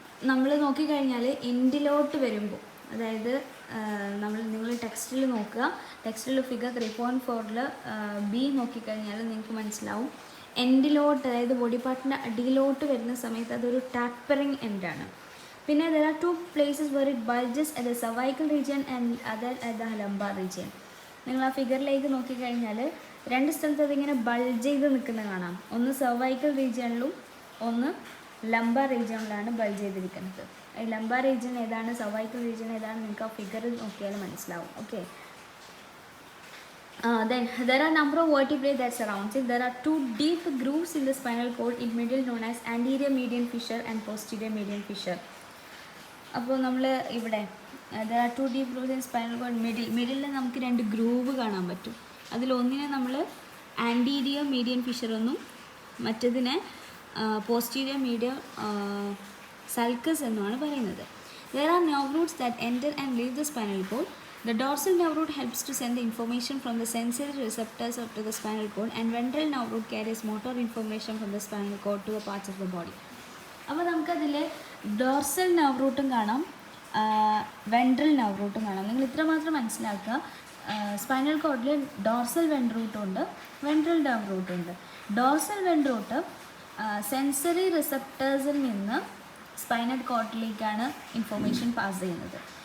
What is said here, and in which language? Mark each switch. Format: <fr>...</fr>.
<ml>നമ്മൾ നോക്കിക്കഴിഞ്ഞാൽ എൻഡിലോട്ട് വരുമ്പോൾ, അതായത് നിങ്ങൾ ടെക്സ്റ്റിൽ നോക്കുക, ടെക്സ്റ്റിൽ ഫിഗർ 3.4 ബി നോക്കിക്കഴിഞ്ഞാൽ നിങ്ങൾക്ക് മനസ്സിലാവും. എൻഡിലോട്ട്, അതായത് ബോഡി പാർട്ടിൻ്റെ അടിയിലോട്ട് വരുന്ന സമയത്ത് അതൊരു ടാപ്പറിങ് എൻഡാണ്. പിന്നെ</ml> <en>there are two places where it bulges at the cervical region and other at the lumbar region.</en> <ml>നിങ്ങൾ ആ ഫിഗറിലേക്ക് നോക്കിക്കഴിഞ്ഞാൽ രണ്ട് സ്ഥലത്ത് അതിങ്ങനെ ബൾജ് ചെയ്ത് നിൽക്കുന്നത് കാണാം. ഒന്ന് cervical റീജിയണിലും ഒന്ന് ലംബാർ റീജിയണിലാണ് ബൾജ് ചെയ്തിരിക്കുന്നത്. ഈ ലംബാർ റീജിയൻ ഏതാണ്, സർവൈക്കൽ റീജിയൻ ഏതാണ്, നിങ്ങൾക്ക് ആ ഫിഗറിൽ നോക്കിയാൽ മനസ്സിലാവും.</ml> <en>Okay, then there are number of vertebrae that surrounds it. There are two deep grooves in the spinal cord in middle known as anterior median fissure and posterior median fissure.</en> <ml>അപ്പോൾ നമ്മൾ ഇവിടെ</ml> <en>there are two deep grooves in spinal cord.</en> <ml>മിഡിലിൽ നമുക്ക് രണ്ട് groove കാണാൻ പറ്റും. അതിലൊന്നിനെ നമ്മൾ anterior median Fisher എന്നും മറ്റതിനെ posterior median sulcus എന്നുമാണ് പറയുന്നത്.</ml> <en>There are nerve roots that enter and leave the spinal cord. The dorsal nerve root helps to send the information from the sensory receptors up to the spinal cord, and ventral nerve root carries motor information from the spinal cord to the parts of the body.</en> <ml>അപ്പോൾ നമുക്കതിൽ dorsal nerve റൂട്ടും കാണാം, ventral nerve റൂട്ടും കാണാം. നിങ്ങൾ ഇത്ര മാത്രം മനസ്സിലാക്കുക, സ്പൈനൽ കോഡിൽ dorsal ventral റൂട്ടുണ്ട്, ventral nerve റൂട്ടുണ്ട്. Dorsal ventral root sensory റിസപ്റ്റേഴ്സിൽ നിന്ന് സ്പൈനൽ കോഡിലേക്കാണ് ഇൻഫോർമേഷൻ പാസ് ചെയ്യുന്നത്.</ml>